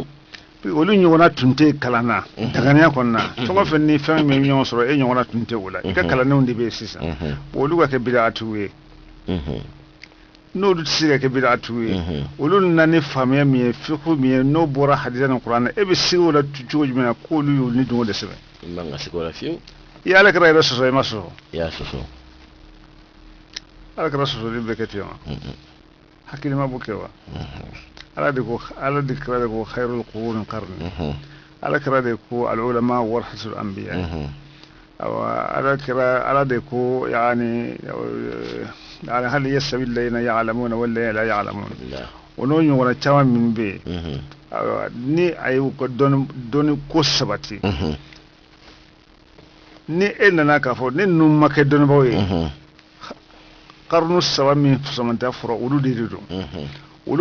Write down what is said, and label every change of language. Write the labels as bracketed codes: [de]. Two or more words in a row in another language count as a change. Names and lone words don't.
[bm] olu ɲɔgɔnna tun tɛ kalan na daganiya kɔnɔ na fɛn o fɛn ni fɛn min bɛ ɲɔgɔn sɔrɔ e ɲɔgɔnna tun tɛ o la i ka kalandenw de bɛ yen sisan olu ka kɛ bid'a tigiw ye n'olu tɛ se ka kɛ bid'a tigiw ye olu nana ni faamuya min ye fiqh min ye n'o bɔra hadisa ni Qur'an na e bɛ se o la cogo jumɛn na k'olu y'olu ni dungo de sɛbɛn i man ka se o la fiyewu i ye Alakira yɛrɛ sɔsɔ i ma sɔsɔ i y'a sɔsɔ Alakira sɔsɔli bɛ kɛ ten wa hakilima b'o kɛ wa Ala de kira de ko [ar] خير القرون قرني [bm] Alakira de ko [ar] العلماء ورثة الأنبياء [bm] Ala de ko [ar] يعني هل يستوي الذين يعلمون والذين لا يعلمون [bm] o n'o ɲɔgɔnna caman min bɛ yen ni a ye ko dɔnni ko sabati ni e nana k'a fɔ ne ninnu ma kɛ dɔnnibaaw ye karunu 3 min sɔmanta fɔra olu de don olu